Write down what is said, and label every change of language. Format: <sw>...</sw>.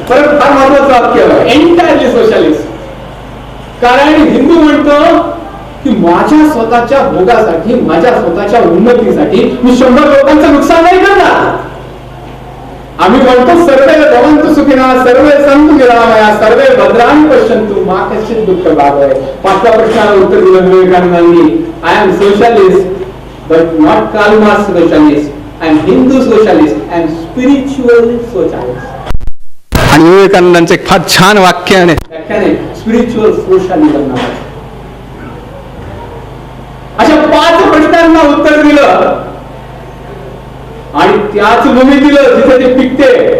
<mr>परत फार महत्वाचं वाक्य आहे</mr> <en>entirely socialist.</en> <mr>कारण हिंदू म्हणतो की माझ्या स्वतःच्या भोगासाठी, माझ्या स्वतःच्या उन्नतीसाठी मी 100 लोकांचं नुकसान नाही करणार.</mr> <sa>आम्ही म्हणतो सर्वे भवन्तु सुखिनः, सर्वे सन्तु निरामया, सर्वे भद्राणि पश्यन्तु मा कश्चित् दुःख भागः.</sa> <mr>5व्या प्रश्नाला उत्तर दिलं विवेकानंदांनी.</mr> <en>I am socialist but not Karl Marx socialist. I am Hindu socialist, I am spiritual socialist.</en> <mr>आणि विवेकानंदांचं एक फार छान वाक्य आहे, स्पिरिच्युअल सोशलिझम नावाचं. अशा 5 प्रश्नांना उत्तर दिलं आणि त्याच भूमी दिलं जिथे ते पिकते.</mr>